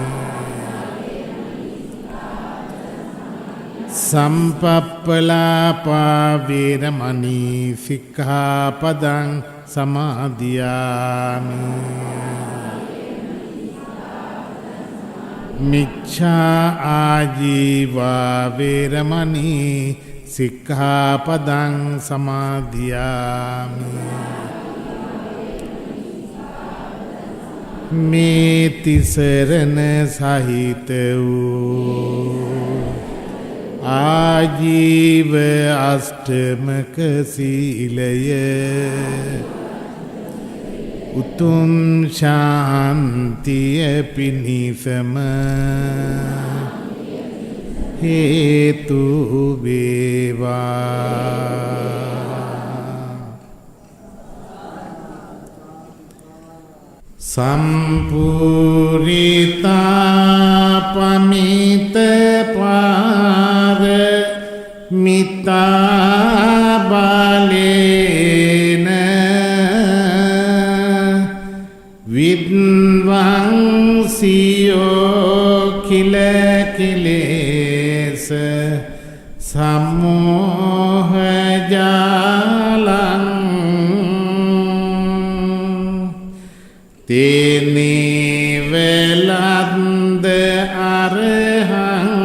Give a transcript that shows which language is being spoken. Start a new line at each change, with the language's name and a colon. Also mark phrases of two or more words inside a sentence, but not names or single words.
Pali: संपप्पलापा वीरमणि सिक्खापदं समादियामि मिच्छा आजीवा वीरमणि सिक्खापदं समादियामि
Sinhala: මේ තිසරණ සහිත වූ ආජීව අෂ්ටමක සීලය උතුම් ශාන්තිය පිණිසම හේතු වේවා.
Pali: සම්පූරිතා පමිත පාර මිතා බලේන විද්වංසියෝ කිල කිලේස සමෝහ ජාලං තේනි වෙලන්ද අරහං